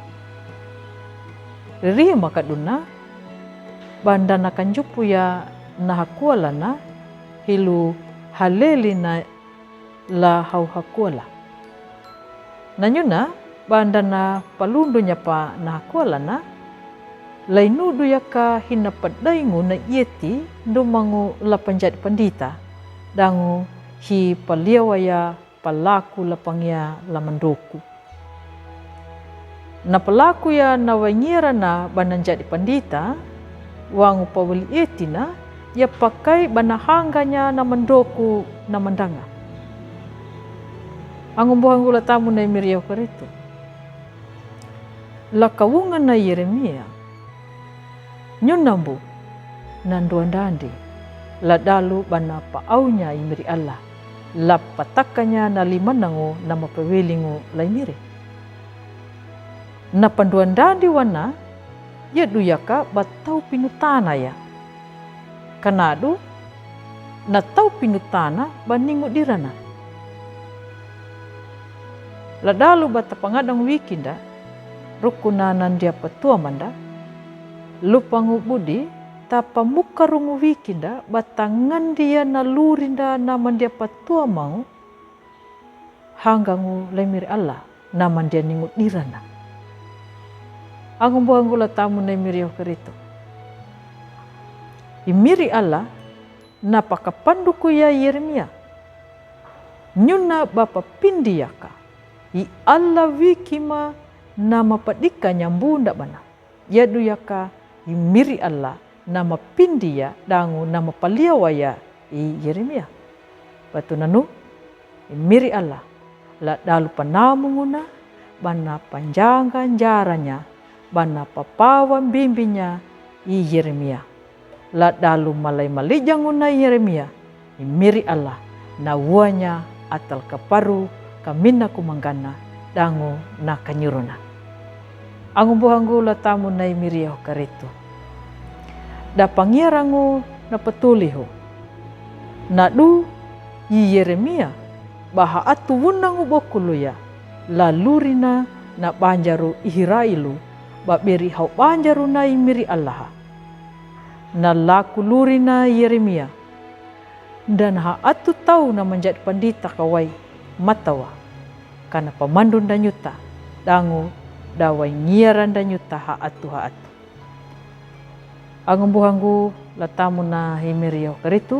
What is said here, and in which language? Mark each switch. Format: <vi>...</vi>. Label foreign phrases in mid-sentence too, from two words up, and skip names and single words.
<xbr>Riri makaduna banda na kanjupu ya nahakuala na hilu haleli na la hau hakuala. Nanyuna banda na palundunya pa nahakuala na lainudu yaka hinapadaingu na ieti dumangu la panjadi pandita dangu hi paliawaya palaku la pangia la mandoku. Na palaku ya na wanyira na bananjadi pandita wangu pawali etina ya pakai banahanganya na mandoku na mandanga. Angu buhangu la tamu na imirio karitu. La kawungan na Yeremia nyunambu nanduandandi la dalu bana paaunya imiri Allah la patakanya na limanangu na mapawilingu lainire. Na panduan dandi wana ya duyaka batau pinutana ya. Kanadu na tau pinutana baningu dirana. La dalu bata pangadang wikinda rukunanan dia patua manda lupangu budi tapa muka rungu wikinda batangan dia na lurinda naman dia patua mau hanggangu lemir Allah naman dia ningut dirana. Angu buanggu la tamu na imirio kerito. Imiri Allah na pakapanduku ya Yeremia nyuna bapa pindiyaka i Allah wikima nama padika nyambu ndak bana yadu yaka imiri Allah nama pindia dangu nama paliawaya i Yeremia. Batu nanu imiri Allah la dalu panamunguna bana panjangan jaranya bana papawan bimbinya i Yeremia. La dalu malai malijanguna Yeremia imiri Allah na wanya atal kaparu kamina kumanggana dangu na kanyuruna. Angu buhangu la tamu na imiri karitu. Da pangirangu na patuliho na du yi Yeremia baha atu wunangu bokulu ya lalurina na banjaru ihirailu baberi hau banjaru na imiri Allah na laku lurina Yeremia dan ha atu tau na menjadi pandita kawai matawa kana pamandun danyuta dangu dawai ngiaran danyuta ha atu. Angu buhangu la tamu na himirio keritu.</xbr>